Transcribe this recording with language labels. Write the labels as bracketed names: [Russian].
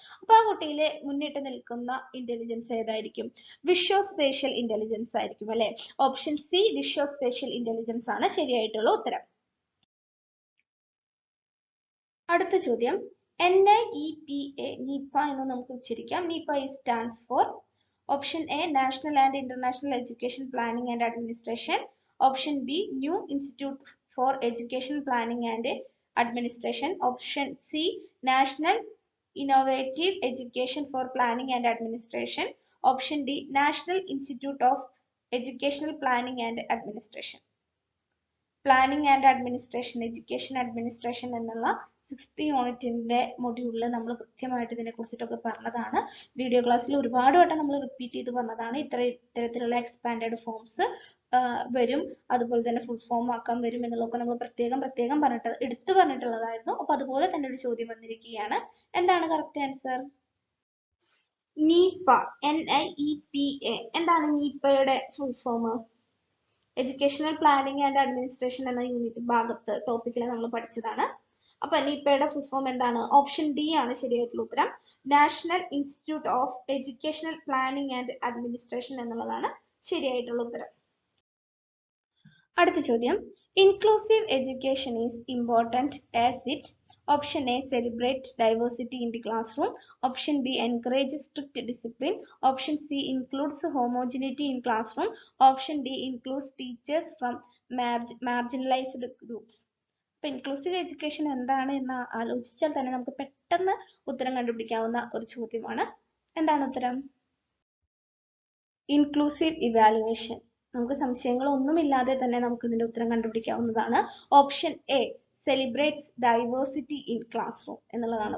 [Malayalam] അപ്പൊ ആ കുട്ടിയിലെ മുന്നിട്ട് നിൽക്കുന്ന ഇന്റലിജൻസ് ഏതായിരിക്കും? വിഷ്വോസ്പേഷ്യൽ ഇന്റലിജൻസ് ആയിരിക്കും അല്ലെ. ഓപ്ഷൻ സി വിഷ്വോസ്പേഷ്യൽ ഇന്റലിജൻസ് ആണ് ശരിയായിട്ടുള്ള ഉത്തരം. അടുത്ത ചോദ്യം. NIEPA, NIPA എന്ന് നമുക്ക് ഉച്ചരിക്കാം. [English] NIPA stands for option A, National and International Education Planning and Administration. Option B, New Institute for Education Planning and Administration. Option C, National Innovative Education for Planning and Administration. Option D, National Institute of Educational Planning and Administration. [Malayalam] Planning and administration, education administration എന്നുള്ള 6th യൂണിറ്റിന്റെ മൊഡ്യൂളിൽ നമ്മൾ കൃത്യമായിട്ട് ഇതിനെ കുറിച്ചിട്ടൊക്കെ പറഞ്ഞതാണ്. Video ക്ലാസ്സിൽ ഒരുപാട് വട്ടം നമ്മൾ റിപ്പീറ്റ് ചെയ്ത് പറഞ്ഞതാണ്. ഇത്തരത്തിലുള്ള എക്സ്പാൻഡഡ് ഫോംസ് വരും, അതുപോലെ തന്നെ ഫുൾ ഫോം ആക്കാൻ വരും എന്നുള്ളതൊക്കെ നമ്മൾ പ്രത്യേകം എടുത്തു പറഞ്ഞിട്ടുള്ളതായിരുന്നു. അപ്പൊ അതുപോലെ തന്നെ ഒരു ചോദ്യം വന്നിരിക്കുകയാണ്. എന്താണ് കറക്റ്റ് ആൻസർ? NIPA, NIEPA. എന്താണ് NIPAയുടെ full form? Educational planning and administration എന്ന യൂണിറ്റ് ഭാഗത്ത് ടോപ്പിക്കിൽ നമ്മൾ പഠിച്ചതാണ്. അപ്പൊ NIPAയുടെ ഫുൾ ഫോം എന്താണ്? ഓപ്ഷൻ ഡി ആണ് ശരിയായിട്ടുള്ള ഉത്തരം. National institute of educational planning and administration എന്നുള്ളതാണ് ശരിയായിട്ടുള്ള ഉത്തരം. അടുത്ത ചോദ്യം, [English] Inclusive education is important as it. Option A, celebrate diversity in the classroom. Option B, encourage strict discipline. Option C, includes homogeneity in classroom. Option D, includes teachers from marginalized groups. [Malayalam] അപ്പോൾ inclusive education എന്താണ് എന്ന് ആലോചിച്ചാൽ തന്നെ നമുക്ക് പെട്ടെന്ന് ഉത്തരം കണ്ടുപിടിക്കാവുന്ന ഒരു ചോദ്യമാണ്. എന്താണ് ഉത്തരം? Inclusive evaluation. നമുക്ക് സംശയങ്ങളൊന്നുമില്ലാതെ തന്നെ നമുക്ക് ഇതിന്റെ ഉത്തരം കണ്ടുപിടിക്കാവുന്നതാണ്. Option A, [English] celebrates diversity in classroom [Malayalam] എന്നുള്ളതാണ്.